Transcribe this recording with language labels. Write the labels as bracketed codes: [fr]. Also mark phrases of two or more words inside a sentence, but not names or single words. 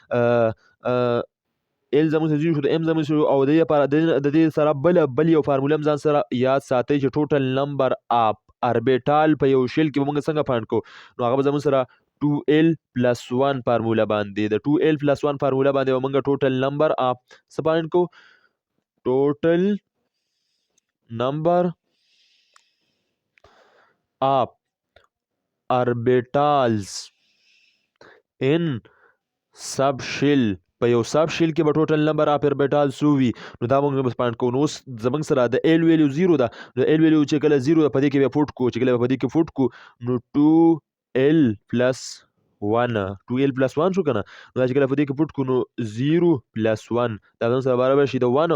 [ps] ایل زموږ سره 0 شو د ایم زموږ سره او د دې لپاره د دې سره بل یو فارموله هم ځان سره یاد ساتئ چې [en] total number of orbital [ps] په یو شیل کې به موږ څنګه فایند کوو نو هغه به زموږ سره 2l+1 فارموله باندې د 2l+1 فارموله باندې به موږ [en] total number of [ps] څه فایند کوو؟ [en] total number of orbitals in subshell [ps] په یو [en] sub shell [ps] کې به [en] total number of orbital [ps] سو وي نو دا موږ بس پاینټ کوو. نو اوس زموږ سره د [en] l value [ps] 0 ده. نو [en] l value [ps] چې کله 0 په دې کې به پټ کو چې کله په دې کې پټ کو نو 2l پلس 1 2l پلس 1 شو کنه. نو دا چې کله په دې کې پټ کو نو 0 پلس 1 دا زموږ سره برابر شي د 1.